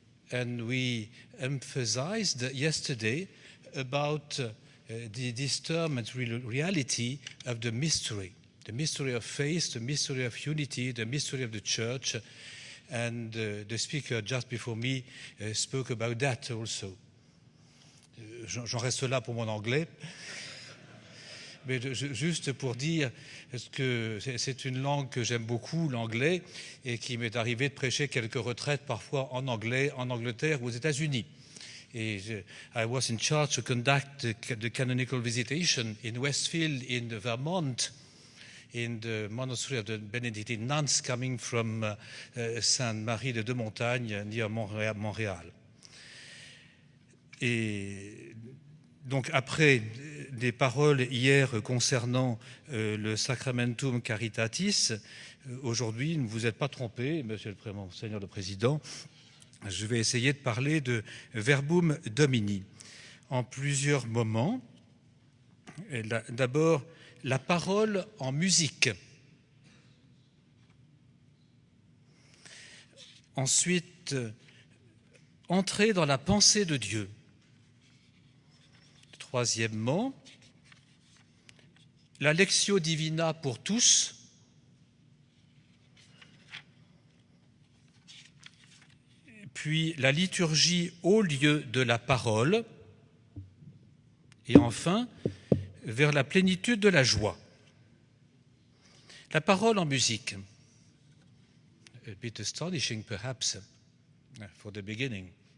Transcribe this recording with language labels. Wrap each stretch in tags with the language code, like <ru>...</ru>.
<en>And we emphasized yesterday about this term and reality of the mystery of faith, the mystery of unity, the mystery of the Church. And the speaker just before me spoke about that also.</en> <fr>J'en reste là pour mon anglais. Mais juste pour dire que c'est une langue que j'aime beaucoup, l'anglais, et qu'il m'est arrivé de prêcher quelques retraites parfois en anglais, en Angleterre ou aux États-Unis.</fr> <en>I was in charge to conduct the canonical visitation in Westfield in Vermont, in the monastery of the Benedictine nuns coming from Sainte-Marie de Deux-Montagnes near Montréal.</en> <fr>Et donc après des paroles hier concernant le Sacramentum Caritatis, aujourd'hui, ne vous êtes pas trompé, Monsieur le Monseigneur le Président, je vais essayer de parler de Verbum Domini en plusieurs moments. D'abord, la parole en musique. Ensuite, entrer dans la pensée de Dieu. Troisièmement, la Lectio Divina pour tous. Puis la liturgie au lieu de la parole, et enfin, vers la plénitude de la joie. La parole en musique.</fr> <en>A bit astonishing perhaps for the beginning.</en>